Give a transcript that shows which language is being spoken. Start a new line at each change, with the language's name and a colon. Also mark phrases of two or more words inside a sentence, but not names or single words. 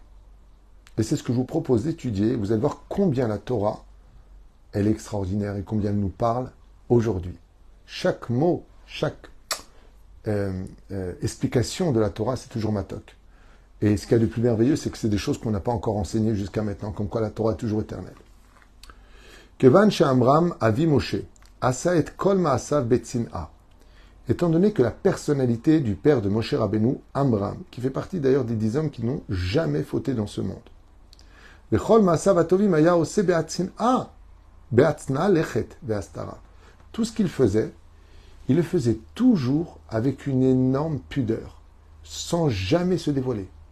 French: Et c'est ce que je vous propose d'étudier. Vous allez voir combien la Torah, elle est extraordinaire et combien elle nous parle aujourd'hui. Chaque mot, chaque explication de la Torah, c'est toujours matok. Et ce qu'il y a de plus merveilleux, c'est que c'est des choses qu'on n'a pas encore enseignées jusqu'à maintenant, comme quoi la Torah est toujours éternelle.
Hebrew: כיון שעמרם אבי משה, עשה את כל מעשיו בצנעה.
French: Étant donné que la personnalité du père de Moshe Rabbeinu, Amram, qui fait partie d'ailleurs des 10 hommes qui n'ont jamais fauté dans ce monde. Tout ce qu'il faisait, il le faisait toujours avec une énorme pudeur, sans jamais se dévoiler.